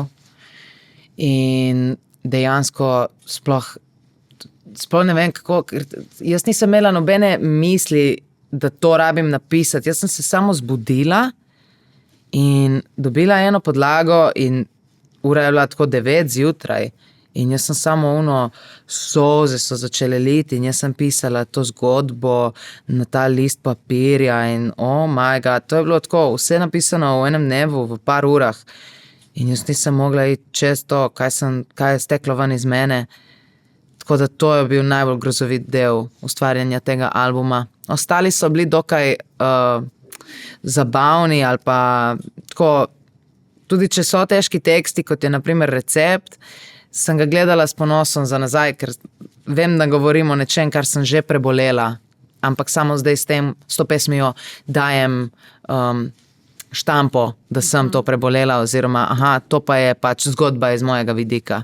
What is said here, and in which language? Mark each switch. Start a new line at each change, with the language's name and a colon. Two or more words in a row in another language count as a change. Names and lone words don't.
Slovenian: In dejansko sploh ne vem kako, ker jaz nisem imela nobene misli, da to rabim napisati. Jaz sem se samo zbudila in dobila eno podlago in ura je bila tako 9 zjutraj in jaz sem samo solze so začele liti in jaz sem pisala to zgodbo na ta list papirja in
English: oh my god,
Slovenian: to je bilo tako vse napisano v enem dnevu, v par urah in jaz nisem mogla iti čez to, kaj je steklo ven iz mene. Tako da to je bil najbolj grozovit del ustvarjanja tega albuma. Ostali so bili dokaj zabavni ali pa tako, tudi če so težki teksti, kot je na primer Recept, sem ga gledala s ponosom za nazaj, ker vem, da govorim o nečem, kar sem že prebolela, ampak samo zdaj s to pesmijo dajem štampo, da sem to prebolela oziroma to pa je pač zgodba iz mojega vidika.